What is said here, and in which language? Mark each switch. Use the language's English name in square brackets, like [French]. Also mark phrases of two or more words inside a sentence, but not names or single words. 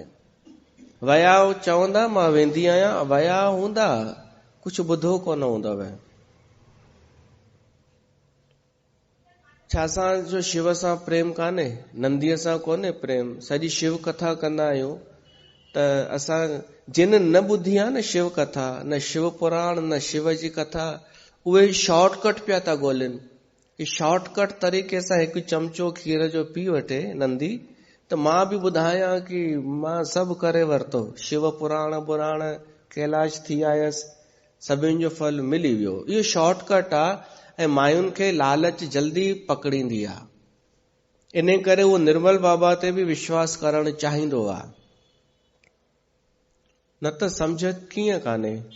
[Sindhi] विया चवंदा मां वेंदी आहियां, विया हूंदा कुझु ॿुधो कोन हूंदव। छा असांजो शिव सां प्रेम कान्हे? नंदीअ सां कोन्हे प्रेम? सॼी शिव कथा कंदा आहियूं त असां जिन न ॿुधी आहे न शिव कथा, न शिव पुराण, न शिव जी कथा, उहे शॉर्टकट पिया था ॻोल्हनि कि शॉर्टकट तरीक़े सां हिकु चमचो खीर जो पी वठे नंदी, त मां बि ॿुधायां कि मां सभु करे वरितो, शिव पुराण पुराण कैलाश थी आयसि, सभिनि जो फल मिली वियो। इहो शॉर्टकट आहे ऐं मायुनि खे लालच जल्दी पकड़ींदी आहे। इन करे उहो निर्मल बाबा ते बि विश्वास करणु चाहींदो आहे, न त सम्झ कीअं कान्हे।